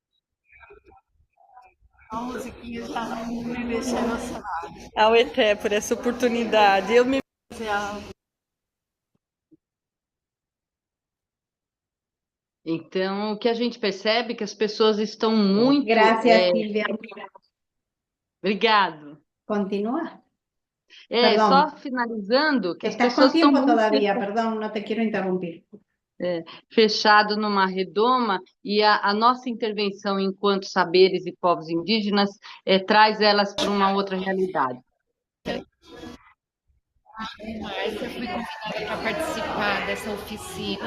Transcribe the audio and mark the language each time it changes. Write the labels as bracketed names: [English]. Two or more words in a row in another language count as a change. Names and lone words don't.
[Portuguese] A musiquinha já me deixa emocionada. Ao Eté por essa oportunidade. Então, o que a gente percebe é que as pessoas estão muito... [Spanish] Gracias, Silvia. [Portuguese] Obrigado. [Spanish] Continúa. Perdón. [Portuguese] Só finalizando, que as [Spanish] Estás [Portuguese] pessoas [Spanish] con tiempo [Portuguese] estão [Spanish] todavía, perdón, no te quiero interrumpir. [Portuguese] Fechado numa redoma, e a nossa intervenção enquanto saberes e povos indígenas traz elas para uma outra realidade. Márcia, fui convidada para participar dessa oficina.